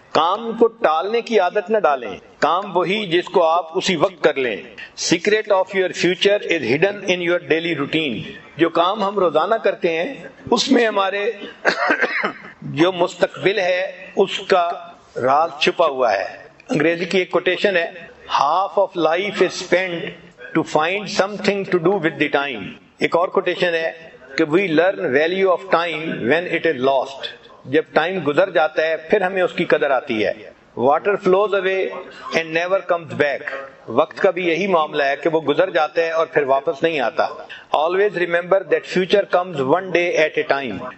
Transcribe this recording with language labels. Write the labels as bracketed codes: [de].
[ur] کام کو ٹالنے کی عادت نہ ڈالیں, کام وہی جس کو آپ اسی وقت کر لیں. [en] Secret of your future is hidden in your daily routine. [ur] جو کام ہم روزانہ کرتے ہیں اس میں ہمارے جو مستقبل ہے اس کا راز چھپا ہوا ہے. انگریزی کی ایک کوٹیشن ہے, [en] half of life is spent to find something to do with the time. [ur] ایک اور کوٹیشن ہے کہ [en] we learn value of time when it is lost. [ur] جب ٹائم گزر جاتا ہے پھر ہمیں اس کی قدر آتی ہے. [en] Water flows away and never comes back. [ur] وقت کا بھی یہی معاملہ ہے کہ وہ گزر جاتا ہے اور پھر واپس نہیں آتا. [en] Always remember that future comes one day at a time.